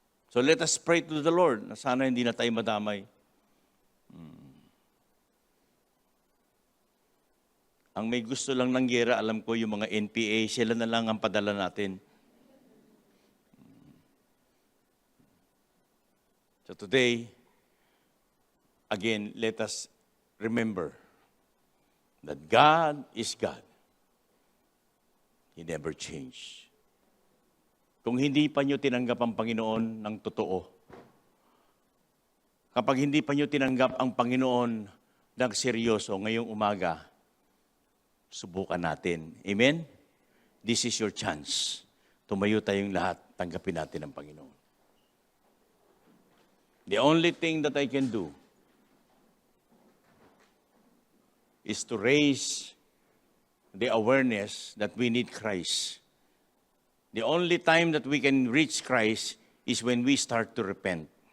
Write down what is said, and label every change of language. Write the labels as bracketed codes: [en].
[en] So let us pray to the Lord [tl] na sana hindi na tayo madamay. Ang may gusto lang ng gera, alam ko yung mga NPA, sila na lang ang padala natin. [en] So today, again, let us remember that God is God. He never changed. [tl] Kung hindi pa nyo tinanggap ang Panginoon ng totoo, kapag hindi pa nyo tinanggap ang Panginoon ng seryoso ngayong umaga, subukan natin. Amen? [en] This is your chance. [tl] Tumayo tayong lahat, tanggapin natin ang Panginoon. [en] The only thing that I can do is to raise the awareness that we need Christ. The only time that we can reach Christ is when we start to repent.